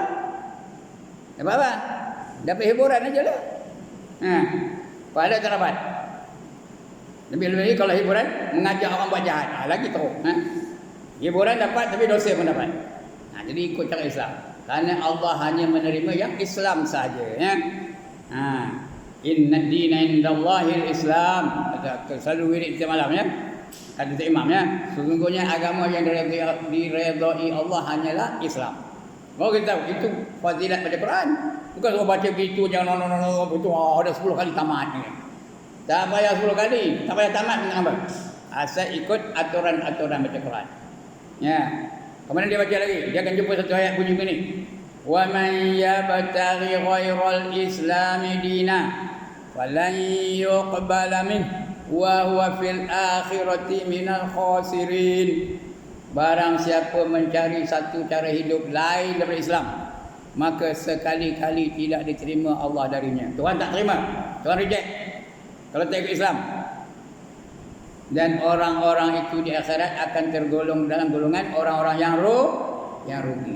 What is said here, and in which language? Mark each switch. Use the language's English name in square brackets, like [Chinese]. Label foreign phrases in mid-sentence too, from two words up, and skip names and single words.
[Malay] Dapat apa? Dapat hiburan aja lah. Pahala tak dapat. Lebih-lebih kalau hiburan mengajak orang buat jahat, lagi teruk. Hiburan dapat tapi dosa pun dapat. Jadi ikut cara Islam. Kerana Allah hanya menerima yang Islam saja. [Arabic] إن الدين عند الله الإسلام. [Malay] Selalu wirid setiap malam ya. Kata imam ya. Sesungguhnya agama yang diredai Allah hanyalah Islam. Baru kita tahu itu fadilat pada Quran. Bukan suruh baca begitu jangan begitu ada 10 kali tamat ni. Tak payah 10 kali, tak payah tamat dengan apa. Asal ikut aturan-aturan baca Quran. Ya. Kemudian dia baca lagi. Dia akan jumpa satu ayat bunyi begini. [Arabic] ومن يبتغ غير الإسلام دينا فلن يقبل منه وهو في الآخرة من الخاسرين. [Malay] Barang siapa mencari satu cara hidup lain daripada Islam, maka sekali-kali tidak diterima Allah darinya. Tuhan tak terima, Tuhan reject kalau tak ikut Islam. Dan orang-orang itu di akhirat akan tergolong dalam golongan orang-orang yang rugi.